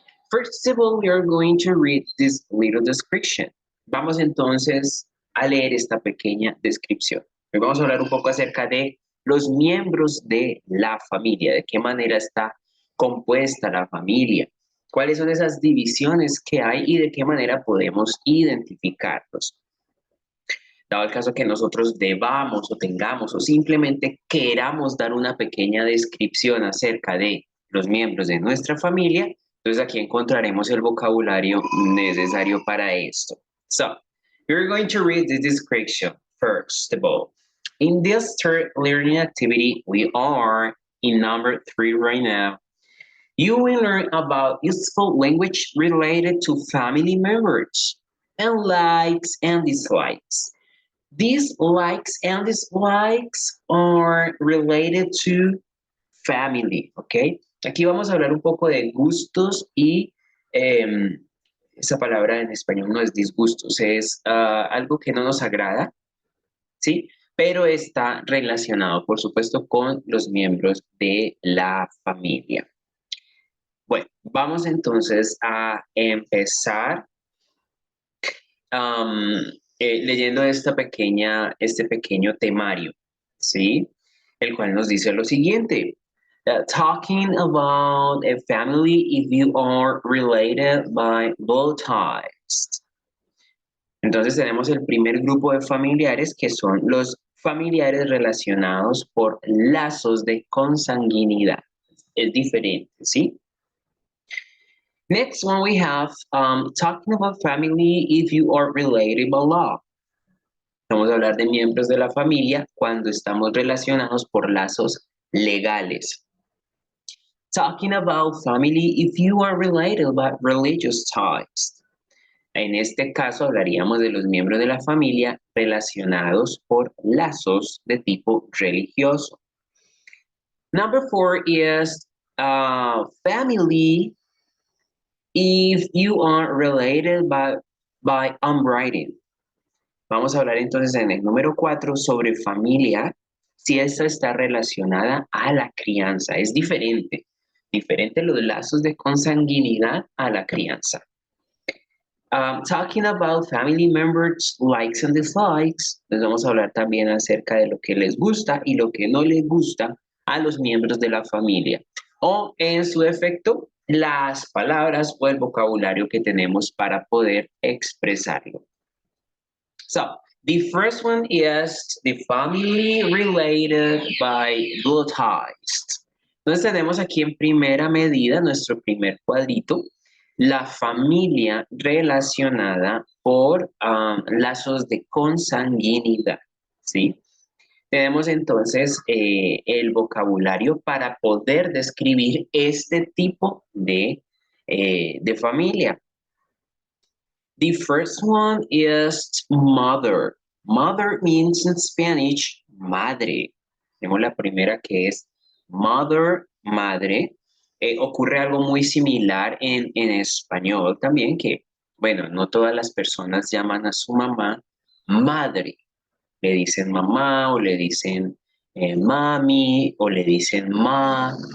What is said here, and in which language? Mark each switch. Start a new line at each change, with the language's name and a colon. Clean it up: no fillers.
English: First of all, we are going to read this little description.
Spanish: Vamos entonces a leer esta pequeña descripción. Hoy vamos a hablar un poco acerca de los miembros de la familia, de qué manera está compuesta la familia, cuáles son esas divisiones que hay y de qué manera podemos identificarlos. Dado el caso que nosotros debamos o tengamos o simplemente queramos dar una pequeña descripción acerca de los miembros de nuestra familia, entonces aquí encontraremos el vocabulario necesario para esto.
English: So, we're going to read the description first of all. In this third learning activity, we are in number 3 right now. You will learn about useful language related to family members and likes and dislikes. These likes and dislikes are related to family, ¿ok?
Spanish: Aquí vamos a hablar un poco de gustos y esa palabra en español no es disgustos, es algo que no nos agrada, ¿sí? Pero está relacionado, por supuesto, con los miembros de la familia. Bueno, vamos entonces a empezar leyendo este pequeño temario, ¿sí? El cual nos dice lo siguiente.
English: Talking about a family if you are related by blood ties.
Spanish: Entonces tenemos el primer grupo de familiares que son los familiares relacionados por lazos de consanguinidad. Es diferente, ¿sí?
English: Next one we have talking about family if you are related by law.
Spanish: Vamos a hablar de miembros de la familia cuando estamos relacionados por lazos legales.
English: Talking about family if you are related by religious ties.
Spanish: En este caso hablaríamos de los miembros de la familia relacionados por lazos de tipo religioso.
English: Number 4 is family if you are related by unbriding.
Spanish: Vamos a hablar entonces en el número 4 sobre familia, si esta está relacionada a la crianza. Es diferente los lazos de consanguinidad a la crianza.
English: Talking about family members, likes and dislikes,
Spanish: les vamos a hablar también acerca de lo que les gusta y lo que no les gusta a los miembros de la familia. O en su efecto, las palabras o el vocabulario que tenemos para poder expresarlo.
English: So, the first one is the family related by blood ties.
Spanish: Entonces tenemos aquí en primera medida, nuestro primer cuadrito, la familia relacionada por lazos de consanguinidad, ¿sí? Tenemos entonces el vocabulario para poder describir este tipo de familia.
English: The first one is mother. Mother means in Spanish, madre.
Spanish: Tenemos la primera que es mother, madre. Ocurre algo muy similar en español también, que, bueno, no todas las personas llaman a su mamá madre. Le dicen mamá o le dicen mami o le dicen ma.